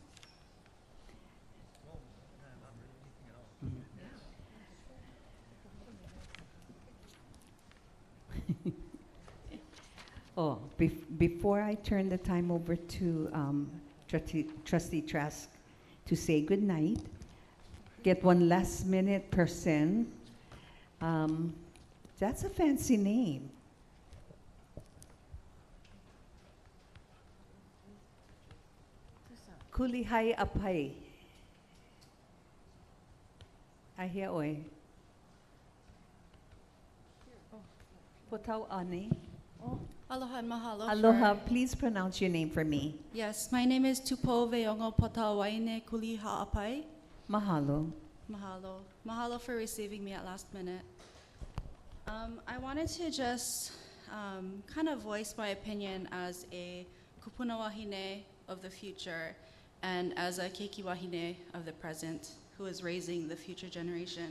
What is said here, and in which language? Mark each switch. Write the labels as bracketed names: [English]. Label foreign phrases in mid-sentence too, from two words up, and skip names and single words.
[English] Before I turn the time over to Trustee Trask to say good night, get one last minute person. That's a fancy name. Kulihai Apai. Ahia oi. Potau ane. Aloha and mahalo. Aloha, please pronounce your name for me. Yes, my name is Tupo Veongo Potauaine Kuliha Apai. Mahalo. Mahalo. Mahalo for receiving me at last minute. I wanted to just kind of voice my opinion as a [Hawaiian] kupuna wahine [English] of the future and as a [Hawaiian] keiki wahine [English] of the present who is raising the future generation.